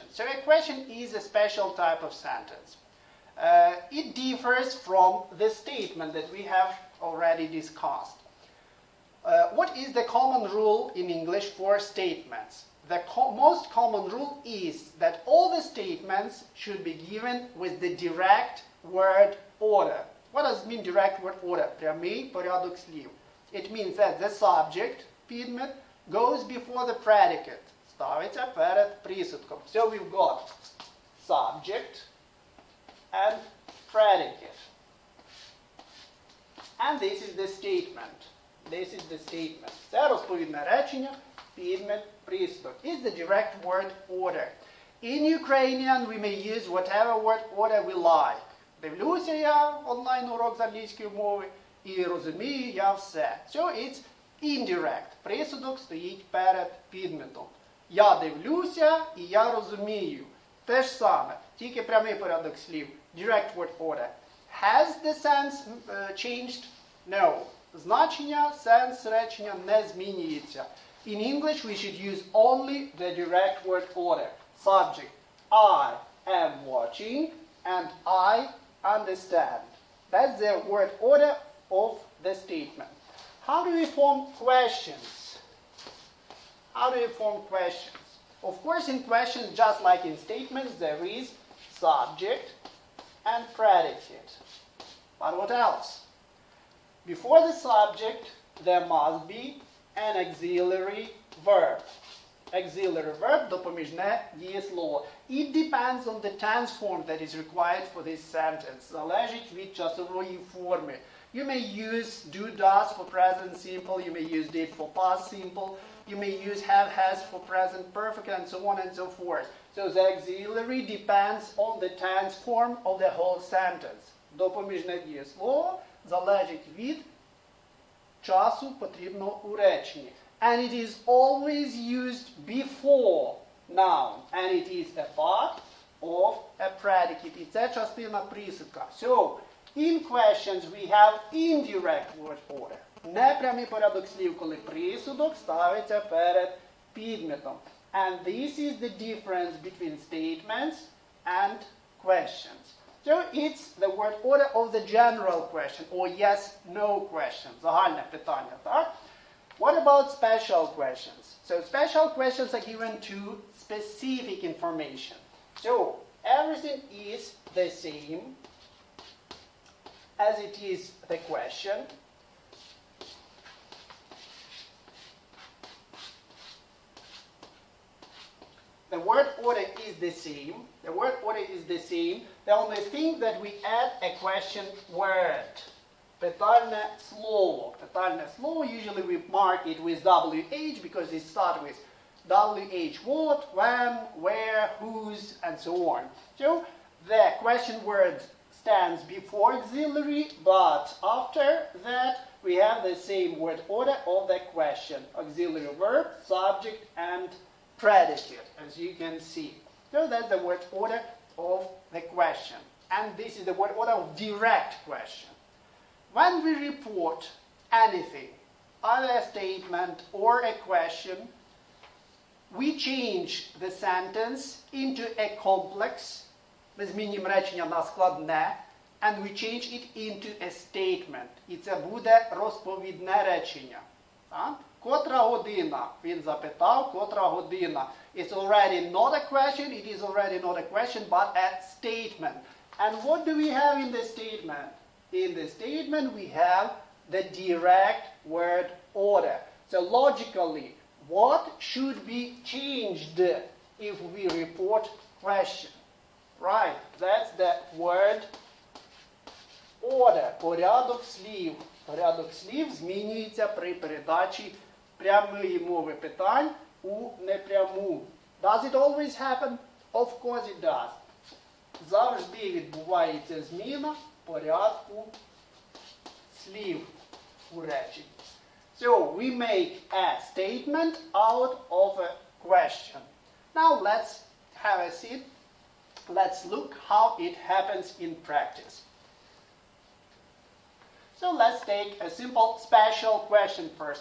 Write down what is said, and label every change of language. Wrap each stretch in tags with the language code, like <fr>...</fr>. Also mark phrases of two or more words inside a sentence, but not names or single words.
<en>So a question is a special type of sentence. It differs from the statement that we have already discussed. What is the common rule in English for statements? The most common rule is that all the statements should be given with the direct word order. What does it mean, direct word order?</en> <uk>Прямий порядок слів.</uk> <en>It means that the subject, підмет, goes before the predicate.</en> <uk>Ставиться перед присудком.</uk> <en>So we've got subject and predicate. And this is the statement. This is the statement.</en> <uk>Це розповідне речення, підмет, присудок.</uk> <en>Is the direct word order. In Ukrainian we may use whatever word order we like.</en> <uk>Дивлюся я онлайн-урок з англійської мови і розумію я все.</uk> <en>So it's indirect.</en> <uk>Присудок стоїть перед підметом. Я дивлюся і я розумію. Те ж саме, тільки прямий порядок слів.</uk> <en>Direct word order. Has the sense changed? No.</en> <uk>Значення, сенс речення не змінюється.</uk> <en>In English we should use only the direct word order. Subject, I am watching and I understand. That's the word order of the statement. How do we form questions? How do we form questions? Of course, in questions, just like in statements, there is subject and predicate. But what else? Before the subject, there must be an auxiliary verb. Auxiliary verb,</en> <uk>допоміжне дієслово.</uk> <en>It depends on the tense form that is required for this sentence.</en> <uk>Залежить від часової форми.</uk> <en>You may use do, does for present simple. You may use did for past simple. You may use have, has for present perfect, and so on and so forth. So the auxiliary depends on the tense form of the whole sentence.</en> <uk>Допоміжне дієслово залежить від часу потрібного у реченні.</uk> <en>And it is always used before noun. And it is a part of a predicate.</en> <uk>І це частина присудка.</uk> <en>So, in questions we have indirect word order.</en> <uk>Непрямий порядок слів, коли присудок ставиться перед підметом.</uk> <en>And this is the difference between statements and questions. So it's the word order of the general question, or yes-no question.</en> <uk>Загальне питання, так?</uk> <en>What about special questions? So special questions are given to specific information. So everything is the same as it is the question. The word order is the same. The word order is the same. The only thing that we add a question word.</en> <uk>Питальне слово. Питальне слово,</uk> <en>usually we mark it with WH because it starts with WH, what, when, where, whose, and so on. So the question word stands before auxiliary, but after that we have the same word order of the question. Auxiliary verb, subject, and predicate, as you can see. So that's the word order of the question. And this is the word order of direct question. When we report anything, either a statement or a question, we change the sentence into a complex,</en> <uk>ми змінюємо речення на складне,</uk> <en>and we change it into a statement.</en> <uk>І це буде розповідне речення. Так? Котра година? Він запитав, котра година.</uk> <en>It's already not a question, it is already not a question, but a statement. And what do we have in the statement? In the statement we have the direct word order. So logically, what should be changed if we report question? Right, that's the word order,</en> <uk>порядок слів. Порядок слів змінюється при передачі прямої мови питань у непряму.</uk> <en>Does it always happen? Of course it does.</en> <uk>Завжди відбувається зміна порядку слів у реченні.</uk> <en>So we make a statement out of a question. Now let's have a seat. Let's look how it happens in practice. So let's take a simple special question first.</en>